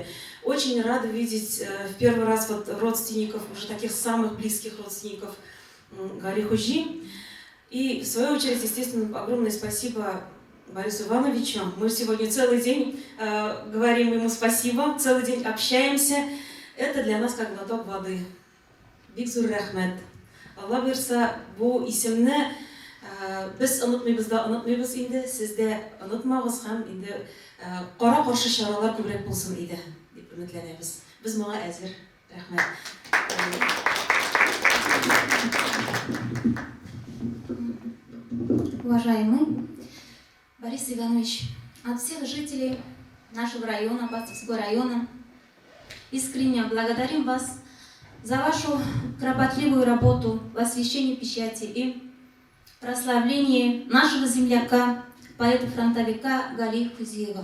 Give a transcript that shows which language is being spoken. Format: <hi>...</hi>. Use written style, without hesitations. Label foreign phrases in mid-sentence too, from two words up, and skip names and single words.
<ru>Очень рада видеть в первый раз вот родственников, уже таких самых близких родственников Гали Худжи. И в свою очередь, естественно, огромное спасибо Борису Ивановичу. Мы сегодня целый день говорим ему спасибо, целый день общаемся. Это для нас как глоток воды.</ru> <tt>Бик зур рәхмәт. Алла бирса, бу исемне без онытмыйбыз инде, сез дә онытмагыз һәм инде кара каршы чаралар күбрәк булсын иде дип өметләнәбез. Без моңа әзер. Рәхмәт.</tt> <ru>Уважаемый Борис Иванович, от всех жителей нашего района, Пастовского района, искренне благодарим вас за вашу кропотливую работу в освящении печати и прославлении нашего земляка, поэта-фронтовика Гали Хузиева.</ru>